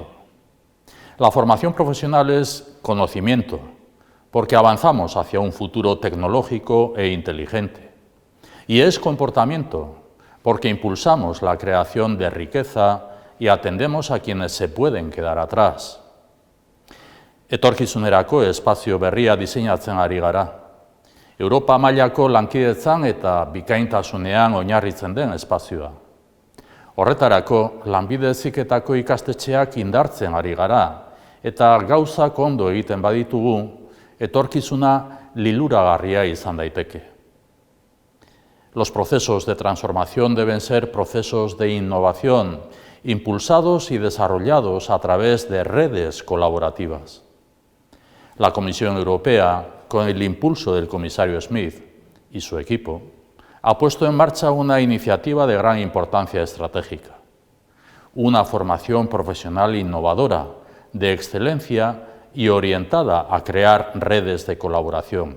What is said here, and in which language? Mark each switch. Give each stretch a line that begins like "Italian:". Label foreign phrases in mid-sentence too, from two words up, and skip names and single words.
Spanish: La formación profesional es conocimiento, porque avanzamos hacia un futuro tecnológico e inteligente. Y es comportamiento, porque impulsamos la creación de riqueza y atendemos a quienes se pueden quedar atrás.
Basque: Etorkizunerako espazio berria diseinatzen ari gara. Europa mailako lankidetzan eta bikaintasunean oinarritzen den espazioa. Horretarako, Lanbide Heziketako ikastetxeak indartzen ari gara, eta gauzak ondo egiten baditugu, etorkizuna liluragarria izan daiteke.
Spanish: Los procesos de transformación deben ser procesos de innovación, impulsados y desarrollados a través de redes colaborativas. La Comisión Europea, con el impulso del comisario Schmit y su equipo, ha puesto en marcha una iniciativa de gran importancia estratégica, una formación profesional innovadora, de excelencia y orientada a crear redes de colaboración.